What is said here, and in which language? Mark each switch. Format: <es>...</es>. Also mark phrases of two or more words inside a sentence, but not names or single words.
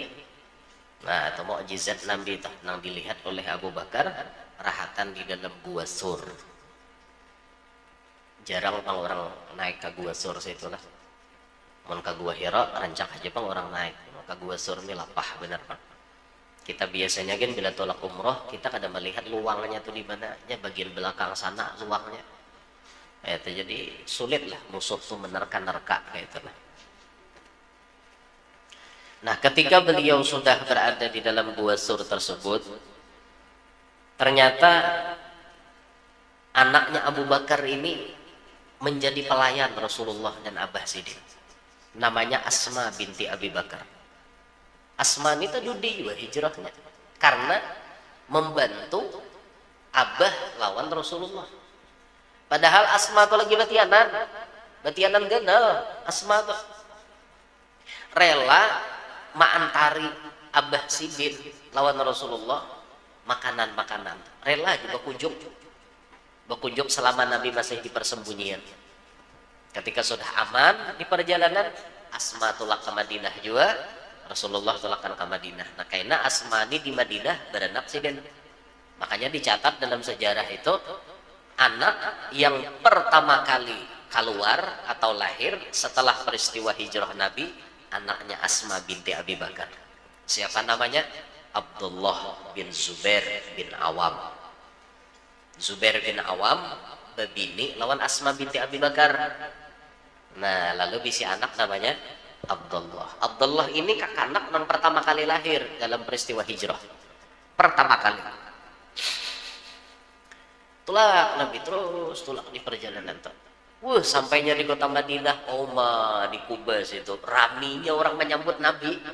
<bjn>Nah itu mukjizat Nabi itu nang dilihat oleh Abu Bakar rahatan di dalam Gua Sur. Jarang pang orang naik ke Gua Sur situlah. Mun ke Gua Hira rancak aja pang orang naik. Ke Gua Sur ini lapah benar Pak.</bjn> <id>Kita biasanya kan bila tolak umroh kita kadang melihat luangnya tuh di mana, ya bagian belakang sana luangnya. Itu jadi sulit lah musuh tuh menerka-nerka kayak itu lah. Nah, ketika beliau sudah berada di dalam Gua Sur tersebut, ternyata anaknya Abu Bakar ini menjadi pelayan Rasulullah dan Abah Sidin. Namanya Asma binti Abi Bakar. Asma ini tadi juga hijrahnya karena membantu Abah lawan Rasulullah.</id> <bjn>Padahal Asma itu lagi batianan ganal. Asma tuh rela maantari Abah Sidin lawan Rasulullah makanan-makanan.</bjn> <id>Rela juga berkunjung selama Nabi masih di persembunyian.</id> <bjn>Ketika sudah aman di perjalanan, Asma tulak ke Madinah juga, Rasulullah tulakkan ke Madinah.</bjn> <id>Nah, karena Asma ini di Madinah beranak Sidin. Makanya dicatat dalam sejarah itu anak yang pertama kali keluar atau lahir setelah peristiwa hijrah Nabi, anaknya Asma binti Abi Bakar. Siapa namanya? Abdullah bin Zubair bin Awam.</id> <bjn>Zubair bin Awam bebini lawan Asma binti Abi Bakar. Nah, lalu bisi anak namanya Abdullah.</bjn> <id>Abdullah ini kakak anak yang pertama kali lahir dalam peristiwa hijrah. Pertama kali.</id> <bjn>Tulak Nabi terus tulak di perjalanan tuh.</bjn> <id>Sampainya di kota Madinah, di Kuba situ, raminya orang menyambut Nabi.</id>